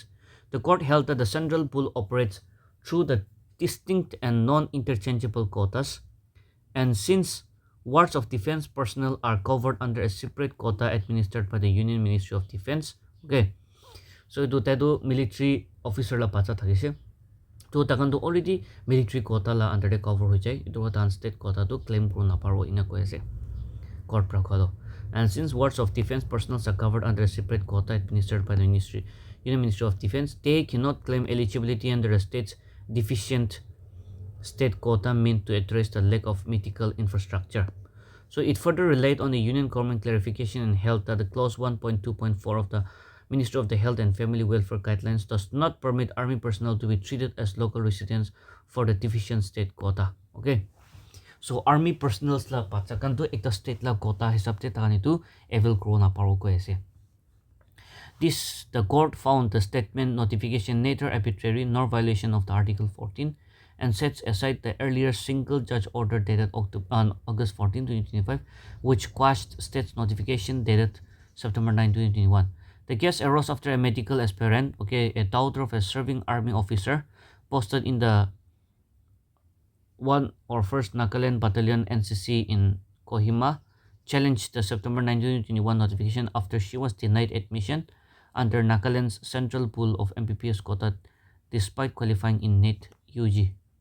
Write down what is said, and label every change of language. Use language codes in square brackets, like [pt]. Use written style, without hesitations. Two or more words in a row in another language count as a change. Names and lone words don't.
[en] The court held that the central pool operates through the distinct and non-interchangeable quotas, and since wards of defense personnel are covered under a separate quota administered by the Union Ministry of Defense. Okay, so [nag] itu [en] military officer [nag] la pacha thakise. To takan to [en] already military quota [nag] la [en] under the cover [nag] ho jai itu tan [en] state quota [nag] to claim kru na paro ina ko ase court pra khalo. [en] And since wards of defense personnel are covered under a separate quota administered by the Union Ministry of Defense, they cannot claim eligibility under a state's deficient state quota meant to address the lack of medical infrastructure. So it further relied on the Union government clarification and held that the clause 1.2.4 of the Ministry of the Health and Family Welfare Guidelines does not permit army personnel to be treated as local residents for the deficient state quota. Okay, so army personnel [nag] la pachakan to ekta state la quota hisab te takan itu avail kro na paro ko ase. [en] The court found the statement notification neither arbitrary nor violation of the Article 14 and sets aside the earlier single judge order dated on August 14, 2025, which quashed state's notification dated September 9, 2021. The case arose after a medical aspirant, a daughter of a serving army officer, posted in the 1 or 1st Nagaland Battalion NCC in Kohima, challenged the September 9, 2021 notification after she was denied admission under Nagaland's central pool of MPPS quota despite qualifying in NET UG.